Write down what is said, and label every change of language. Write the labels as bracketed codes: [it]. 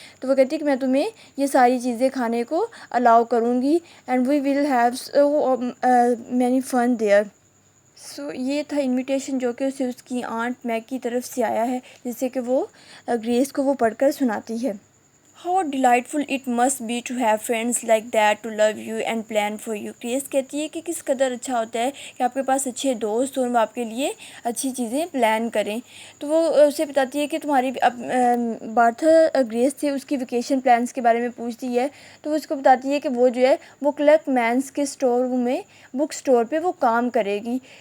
[ur] تو وہ کہتی ہے کہ میں تمہیں یہ ساری چیزیں کھانے کو الاؤ کروں گی [en] And we will have so many fun there. [ur] سو یہ تھا انویٹیشن جو کہ اسے اس کی آنٹ میگ کی طرف سے آیا ہے، جس سے کہ وہ گریس کو وہ پڑھ کر سناتی ہے. [en] How delightful it must be to have friends like that to love you and plan for you. [ur] Grease کہتی ہے کہ کس قدر اچھا ہوتا ہے کہ آپ کے پاس اچھے دوست ہوں، وہ آپ کے لیے اچھی چیزیں پلان کریں. تو وہ اسے بتاتی ہے کہ تمہاری بارتھا گریس سے اس کی ویکیشن پلانس کے بارے میں پوچھتی ہے. تو وہ اس کو بتاتی ہے کہ وہ جو ہے وہ کلرک مینس کے اسٹور میں بک اسٹور پہ وہ کام کرے گی.